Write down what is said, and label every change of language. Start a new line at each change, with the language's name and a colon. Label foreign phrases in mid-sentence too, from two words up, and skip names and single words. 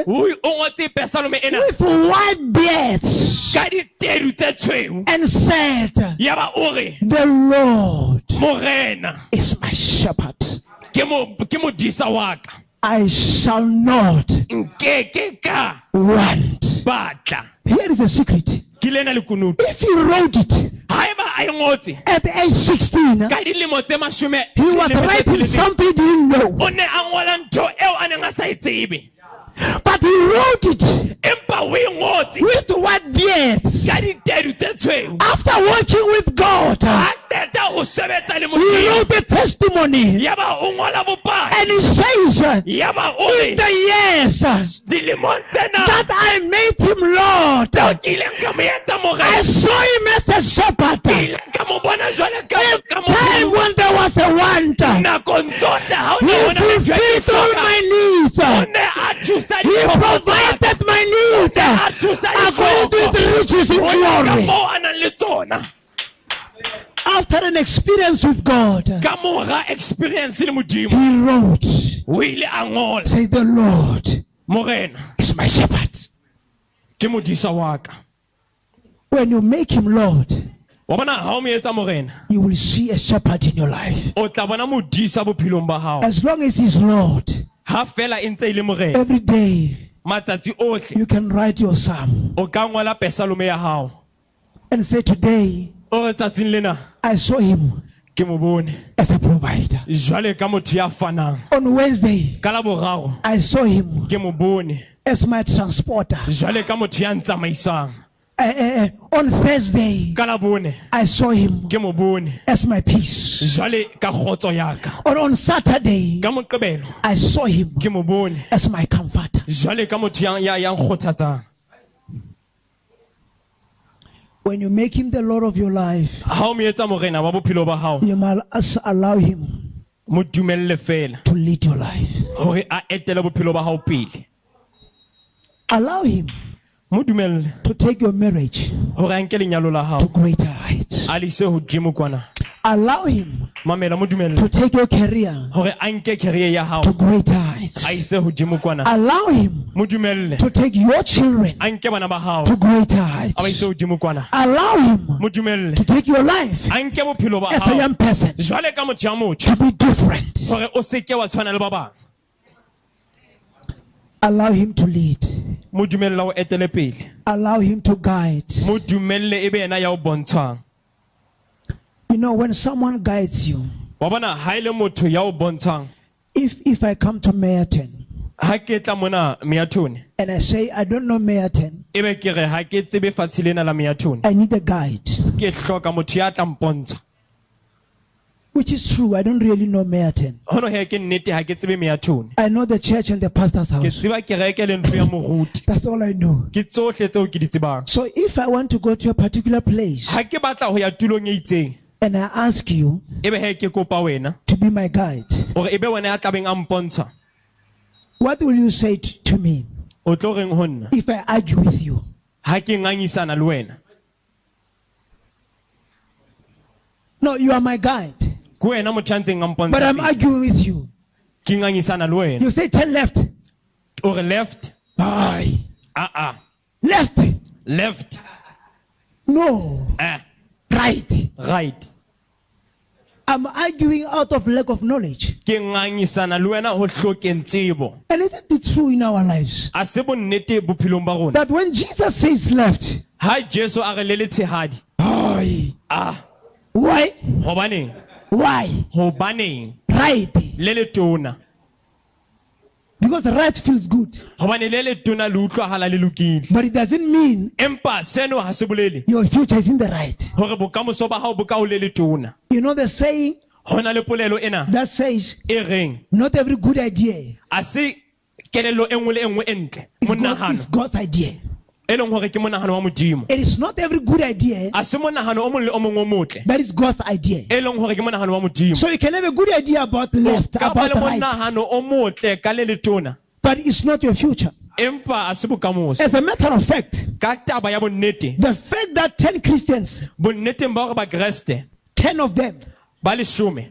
Southern Sotho: o ngotse Psalm ena
English: with white beards
Southern Sotho: ka ditedu tse tshweu
English: and said,
Southern Sotho: ya ba o re
English: the Lord
Southern Sotho: morena
English: is my shepherd.
Southern Sotho: ke modisa wa ka
English: I shall not
Southern Sotho: nkeke ka
English: want.
Southern Sotho: batla.
English: Here is the secret.
Southern Sotho: Ke lena le kunutu
English: If he wrote it
Southern Sotho: haeba a e ngotse
English: at age 16,
Southern Sotho: ka dilemo tse 40
English: he was writing something he didn't know.
Southern Sotho: o ne a ngola ntho eo a neng a sa e tsebe,
English: But he wrote it
Southern Sotho: empa o e ngotse
English: with white beards.
Southern Sotho: ka ditedu tse tshweu.
English: After working with God,
Southern Sotho: Ha qeta ho sebetsa le
English: he Modimo wrote the testimony.
Southern Sotho: ya ba o ngola bopaki
English: And he says,
Southern Sotho: ya ba o
English: in
Southern Sotho: re
English: the years
Southern Sotho: dilemong tsena
English: that I made him Lord,
Southern Sotho: ke ileng ka mo etsa
English: I
Southern Sotho: morena,
English: saw him as a shepherd.
Southern Sotho: ke ileng ka mo bona jwale ka
English: Time when there was a want,
Southern Sotho: nakong tsohle ha o
English: he
Southern Sotho: ne ho na le ntho e
English: fulfilled all my
Southern Sotho: o
English: needs.
Southern Sotho: ne a thusa
English: He
Southern Sotho: ditlhoko tsa ka.
English: provided my needs
Southern Sotho: A thusa
English: according to
Southern Sotho: ditlhoko
English: his riches in
Southern Sotho: ho ya ka
English: glory.
Southern Sotho: moo a nang le tsona.
English: After an experience with God,
Southern Sotho: Ka mora experience le Modimo
English: he wrote,
Southern Sotho: o ile a ngola
English: say, the Lord
Southern Sotho: morena
English: is my shepherd.
Southern Sotho: ke modisa wa ka.
English: When you make him Lord,
Southern Sotho: Wa bona ha o mo etsa morena
English: you will see a shepherd in your life.
Southern Sotho: o tla bona modisa bophelong ba hao.
English: As long as he's Lord,
Southern Sotho: Ha fela e ntse e le morena
English: every day
Southern Sotho: matsatsi ohle
English: you can write your psalm
Southern Sotho: o ka ngola Psalm ya hao
English: and say, today
Southern Sotho: o re tsatsing lena
English: I saw him
Southern Sotho: ke mo bone
English: as a provider.
Southern Sotho: jwale ka motho ya fanang.
English: On Wednesday,
Southern Sotho: Ka la boraro
English: I saw him
Southern Sotho: ke mo bone
English: as my transporter.
Southern Sotho: jwale ka motho ya ntsamaisang.
English: On Thursday,
Southern Sotho: Ka la bone
English: I saw him
Southern Sotho: ke mo bone
English: as my peace.
Southern Sotho: jwale ka kgotso ya ka.
English: On Saturday,
Southern Sotho: Ka Moqebelo
English: I saw him
Southern Sotho: ke mo bone
English: as my comforter.
Southern Sotho: jwale ka motho ya nkgothatsang.
English: When you make him the Lord of your life,
Southern Sotho: Ha o mo etsa morena wa bophelo ba hao
English: you must allow him
Southern Sotho: mo dumelle fela
English: to lead your life.
Southern Sotho: hore a etele bophelo ba hao pele.
English: Allow him
Southern Sotho: Mo dumelle
English: to take your marriage
Southern Sotho: hore a nke lenyalo la
English: to
Southern Sotho: hao
English: greater heights.
Southern Sotho: a le ise hodimo kwana.
English: Allow him
Southern Sotho: Mamela mo dumelle
English: to take your career
Southern Sotho: hore a nke career ya hao
English: to greater heights.
Southern Sotho: a ise hodimo kwana.
English: Allow him
Southern Sotho: Mo dumelle
English: to take your children
Southern Sotho: a nke bana ba hao
English: to greater
Southern Sotho: a ba
English: heights.
Southern Sotho: ise hodimo kwana.
English: Allow him
Southern Sotho: Mo dumelle
English: to take your life
Southern Sotho: a nke bophelo ba
English: as a
Southern Sotho: hao
English: young person
Southern Sotho: jwale ka motho ya motho
English: to be different.
Southern Sotho: hore o seke wa tshwana le ba bang.
English: Allow him to lead.
Southern Sotho: Mo dumella o etele pele.
English: Allow him to guide.
Southern Sotho: Mo dumelle ebe ena ya o bontshang.
English: You know, when someone guides you,
Southern Sotho: Wa bona ha ile motho ya o bontshang.
English: if I come to Mayerton
Southern Sotho: Ha ke tla mona Meathone
English: and I say, I don't know Mayerton,
Southern Sotho: ebe ke re ha ke tsebe fatshe lena la Meathone
English: I need a guide.
Southern Sotho: ke hloka motho ya tla mpontsha.
English: Which is true, I don't really know Mayerton.
Southern Sotho: Hono he ke nnete ha ke tsebe Meathone.
English: I know the church and the pastor's
Southern Sotho: Ke
English: house.
Southern Sotho: tseba kereke le ntlo ya moruti.
English: That's all I know.
Southern Sotho: Ke tsohle tseo ke di tsebang.
English: So if I want to go to a particular place
Southern Sotho: Ha ke batla ho ya tulong e itseng
English: and I ask you
Southern Sotho: ebe he ke kopa wena
English: to be my guide,
Southern Sotho: hore ebe wena ya tlabeng a mpontsha,
English: what will you say to me
Southern Sotho: o tlo reng ho nna
English: if I argue with you?
Southern Sotho: ha ke ngangisana le wena?
English: No, you are my guide,
Southern Sotho: Ke wena motho ya ntseng a
English: but I'm
Southern Sotho: mpontsha.
English: arguing with you.
Southern Sotho: Ke ngangisana le wena.
English: You say turn left.
Southern Sotho: O re left? Aye.
English: Left. Left. No. Right. Right. I'm arguing out of lack of knowledge.
Southern Sotho: Ke ngangisana le wena ho hlokeng tsebo.
English: And isn't it true in our lives
Southern Sotho: A se bonnete bophelong ba rona.
English: that when Jesus says left,
Southern Sotho: Ha Jesu a re le letshehadi. aye.
English: Why? Why?
Southern Sotho: Hobaneng
English: Right.
Southern Sotho: le letona.
English: Because the right feels good.
Southern Sotho: Hobane le letona le utlwahala le lokile.
English: But it doesn't mean
Southern Sotho: Empa seno ha se bolele
English: your future is in the right.
Southern Sotho: hore bokamoso ba hao bo ka o le letona.
English: You know the saying
Southern Sotho: Hona le polelo ena
English: that says,
Southern Sotho: e reng
English: not every good idea
Southern Sotho: a se kelello enngwe le enngwe entle
English: is God's idea.
Southern Sotho: e leng hore ke monahano wa modimo.
English: It is not every good idea
Southern Sotho: A se monahano o mong le o mong o motle
English: that is God's idea.
Southern Sotho: e leng hore ke monahano wa modimo.
English: So you can have a good idea about left,
Southern Sotho: Ka ba
English: about
Southern Sotho: le
English: right,
Southern Sotho: monahano o motle ka le letona
English: but it's not your future.
Southern Sotho: empa a se bokamoso.
English: As a matter of fact,
Southern Sotho: Ka taba ya bonnete,
English: the fact that 10 Christians,
Southern Sotho: bonneteng ba hore ba Kreste
English: 10 of them,
Southern Sotho: ba leshome